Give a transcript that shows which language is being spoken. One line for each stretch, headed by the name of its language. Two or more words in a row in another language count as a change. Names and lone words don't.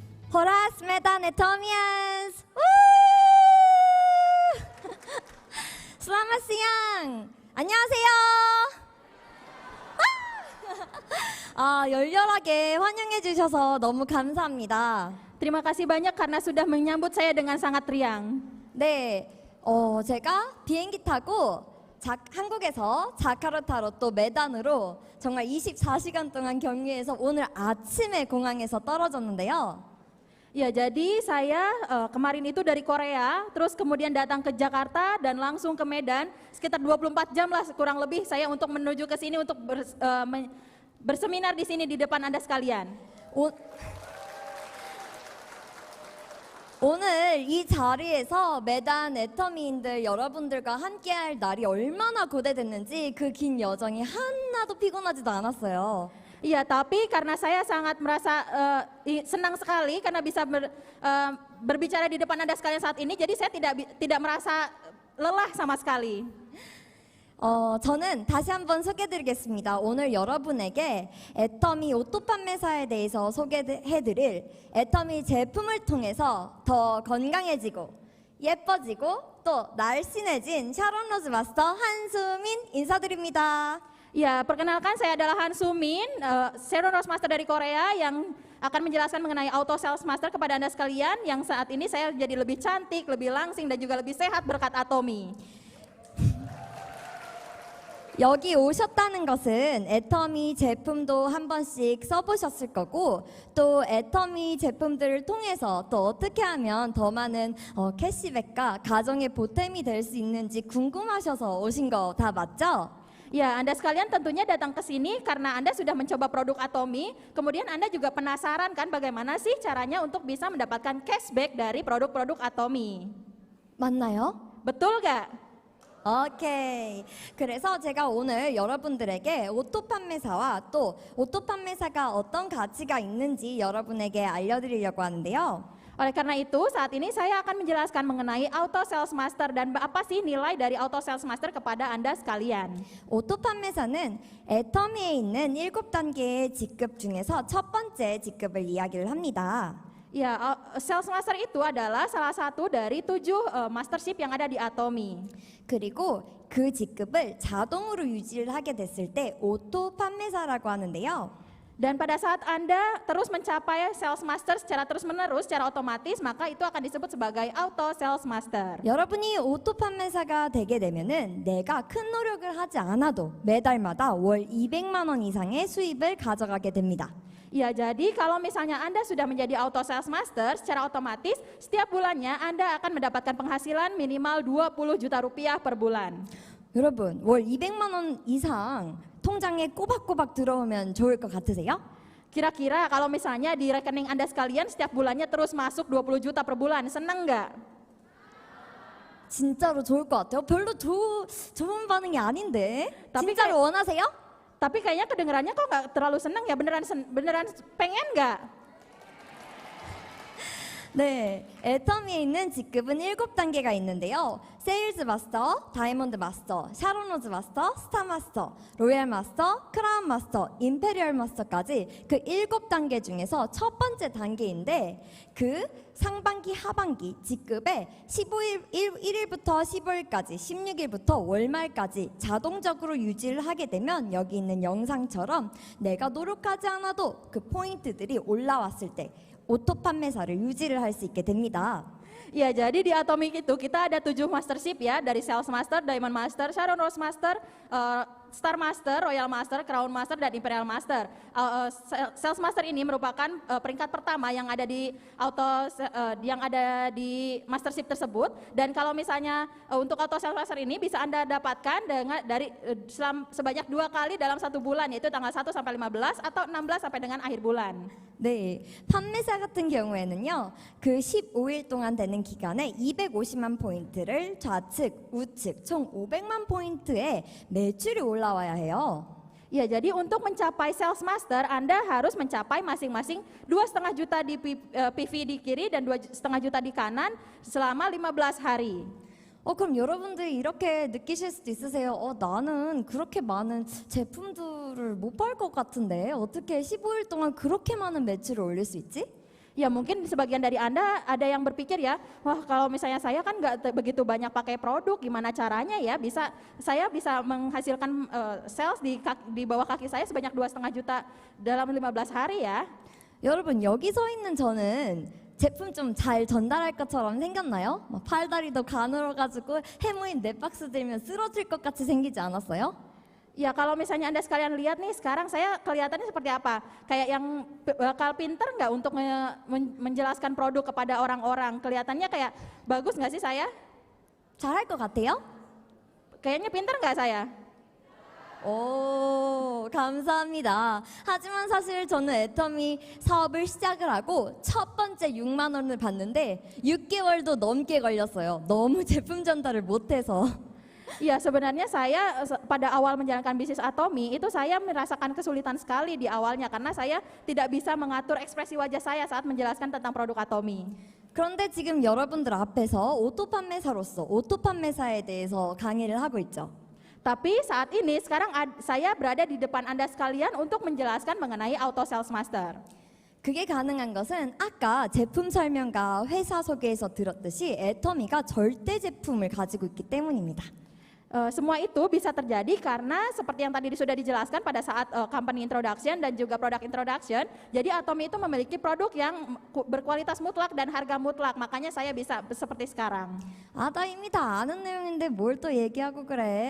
Indonesian: Horas Medanetomians. Selamat siang.
Korean: 안녕하세요. 열렬하게 환영해 주셔서 너무 감사합니다.
Indonesian: Terima kasih banyak karena sudah menyambut saya dengan sangat riang.
Korean: 네, 제가 비행기 타고 한국에서 자카르타로 또 메단으로 정말 24시간 동안 경유해서 오늘 아침에 공항에서 떨어졌는데요.
Indonesian: Ya, jadi saya kemarin itu dari Korea, terus kemudian datang ke Jakarta dan langsung ke Medan, sekitar 24 jam lah kurang lebih saya untuk menuju ke sini untuk berseminar di sini di depan Anda sekalian.
Korean: 오늘 이 자리에서 메단 애터미인들 여러분들과 함께할 날이 얼마나 고대됐는지 그 긴 여정이 하나도 피곤하지도 않았어요.
Indonesian: Iya, tapi karena saya sangat merasa senang sekali karena bisa berbicara di depan Anda sekalian saat ini, jadi saya tidak merasa lelah sama sekali.
Korean: 저는 다시 한번 소개해드리겠습니다. 오늘 여러분에게 애터미 오토 판매사에 대해서 소개해드릴 애터미 제품을 통해서 더 건강해지고 예뻐지고 또 날씬해진 샤론 로즈 마스터 한수민 인사드립니다.
Indonesian: Ya, perkenalkan saya adalah Han Sumin, Sharon Rose Master dari Korea yang akan menjelaskan mengenai Auto Sales Master kepada Anda sekalian yang saat ini saya jadi lebih cantik, lebih langsing dan juga lebih sehat berkat Atomy.
Korean: 여기 오셨다는 것은 애터미 제품도 한 번씩 써보셨을 거고 또 애터미 제품들을 통해서 또 어떻게 하면 더 많은 캐시백과 가정의 보탬이 될 수 있는지 궁금하셔서 오신 거 다 맞죠?
Indonesian: Ya, Anda sekalian tentunya datang ke sini karena Anda sudah mencoba produk Atomy, kemudian Anda juga penasaran kan bagaimana sih caranya untuk bisa mendapatkan cashback dari produk-produk Atomy.
Korean: 맞나요?
Indonesian: Betul gak?
Korean: 오케이. 그래서 제가 오늘 여러분들에게 오토 판매사와 또 오토 판매사가 어떤 가치가 있는지 여러분에게 알려드리려고 하는데요.
Indonesian: Oleh karena itu, saat ini saya akan menjelaskan mengenai Auto Sales Master dan apa sih nilai dari Auto Sales Master kepada Anda sekalian.
Korean: 오토 판매사는 애터미에 있는 7단계의 직급 중에서 첫 번째 직급을 이야기를 합니다.
Indonesian: Ya, Sales Master itu adalah salah satu dari 7 mastership yang ada di Atomy.
Korean: 그리고 그 직급을 자동으로 유지를 하게 됐을 때 오토 판매사라고 하는데요.
Indonesian: Dan pada saat Anda terus mencapai Sales Master secara terus-menerus, secara otomatis, maka itu akan disebut sebagai Auto Sales Master.
Korean: 여러분이 오토 판매사가 되게 되면은 내가 큰 노력을 하지 않아도 매달마다 월 200만 원 이상의 수입을 가져가게 됩니다.
Indonesian: Ya, jadi kalau misalnya Anda sudah menjadi Auto Sales Master, secara otomatis setiap bulannya Anda akan mendapatkan penghasilan minimal 20 juta rupiah per bulan.
Korean: 여러분, 월 200만 원 이상 통장에 꼬박꼬박 들어오면 좋을 것 같으세요?
Indonesian: Kira-kira kalau misalnya di rekening Anda sekalian setiap bulannya terus masuk 20 juta per bulan, senang nggak?
Korean: 진짜로 좋을 것 같아요. 별로 좋은 반응이 아닌데.
Indonesian: Tapi
Korean: 진짜로 원하세요?
Indonesian: Tapi kayaknya kedengarannya kok nggak terlalu senang ya, beneran pengen nggak?
Korean: 네, 애터미에 있는 직급은 7단계가 있는데요. 세일즈 마스터, 다이몬드 마스터, 샤론 로즈 마스터, 스타 마스터, 로얄 마스터, 크라운 마스터, 임페리얼 마스터까지 그 7단계 중에서 첫 번째 단계인데 그 상반기 하반기 직급에 1일부터 15일까지 16일부터 월말까지 자동적으로 유지를 하게 되면 여기 있는 영상처럼 내가 노력하지 않아도 그 포인트들이 올라왔을 때 오토 판매사를 유지를 할 수 있게 됩니다.
Indonesian: Ya, jadi di Atomy itu kita ada 7 mastership ya, dari Sales Master, Diamond Master, Sharon Rose Master, Star Master, Royal Master, Crown Master, dan Imperial Master. Sales Master ini merupakan peringkat pertama yang ada di mastership tersebut. Dan kalau misalnya untuk Auto Sales Master ini bisa Anda dapatkan sebanyak 2 kali dalam 1 bulan, yaitu tanggal 1 sampai 15 atau 16 sampai dengan akhir bulan.
Korean: 네, 판매사 같은 경우에는요, 그 15일 동안 되는 기간에 250만 포인트를 좌측, 우측 총 500만 포인트의 매출이 올라와야 해요.
Indonesian: Ya, jadi untuk mencapai Sales Master, Anda harus mencapai masing-masing 2,5 juta di PV di kiri dan 2,5 juta di kanan selama 15 hari.
Korean: 그럼 여러분들이 이렇게 느끼실 수도 있으세요. 나는 그렇게 많은 제품들을 못 팔 것 같은데 어떻게 15일 동안 그렇게 많은 매출을 올릴 수 있지?
Indonesian: Ya mungkin sebagian dari Anda ada yang berpikir ya, wah kalau misalnya saya kan nggak begitu banyak pakai produk, gimana caranya ya saya bisa menghasilkan sales di bawah kaki saya sebanyak 2,5 juta dalam 15 hari ya.
Korean: 여러분 여기 서 있는 저는 제품 좀 잘 전달할 것처럼 생겼나요? 막 팔다리도 가늘어가지고 해모인 네 박스 들면 쓰러질 것 같이 생기지 않았어요?
Indonesian: Ya kalau misalnya Anda sekalian lihat nih sekarang saya kelihatannya seperti apa? Kayak yang bakal pinter nggak untuk menjelaskan produk kepada orang-orang? Kelihatannya kayak bagus nggak sih saya?
Korean: 잘할 것 같아요?
Indonesian: Kayaknya pinter nggak saya?
Korean: 오, 감사합니다. 하지만 사실 저는 애터미 사업을 시작을 하고 첫 번째 6만 원을 받는데 6개월도 넘게 걸렸어요. 너무 제품 전달을 못해서.
Indonesian: Ya sebenarnya saya pada awal menjalankan bisnis Atomi itu saya merasakan kesulitan sekali di awalnya karena saya tidak bisa mengatur ekspresi wajah saya saat menjelaskan tentang produk Atomi.
Korean: 그런데 지금 여러분들 앞에서 오토 판매사로서 오토 판매사에 대해서 강의를 하고 있죠.
Indonesian: Tapi 사at ini sekarang saya berada di depan Anda sekalian untuk menjelaskan mengenai Auto Sales Master.
Korean: 그게 가능한 것은 아까 제품 설명과 회사 소개에서 들었듯이 애터미가 절대 제품을 가지고 있기 때문입니다.
Indonesian: Semua itu bisa terjadi karena seperti yang tadi sudah dijelaskan pada saat
English: company introduction
Indonesian: dan juga
English: product introduction.
Indonesian: Jadi Atomi itu memiliki produk yang berkualitas mutlak dan harga mutlak. Makanya saya bisa seperti sekarang.
Korean: 아, 나 이미 다 아는 내용인데 뭘 또 얘기하고 그래.